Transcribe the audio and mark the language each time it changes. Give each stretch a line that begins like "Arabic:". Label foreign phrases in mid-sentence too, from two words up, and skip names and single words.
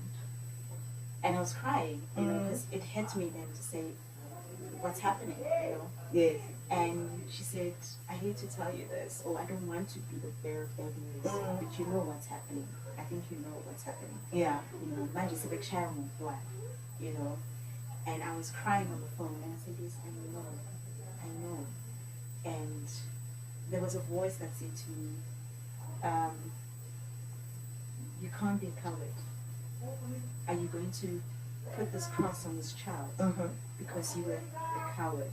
English: And I was crying, you know, because it hit me then to say, what's happening, you know. Yes. And she said, I hate to tell you this, or I don't want to be the bearer of bad news, but you know what's happening. I think you know what's happening. Yeah. You know,
Zulu: manje sebekushaya ngokwayo,
English: you know. And I was crying on the phone, and I said, yes, I know. And there was a voice that said to me, you can't be a coward. Are you going to put this cross on this child because you were a coward?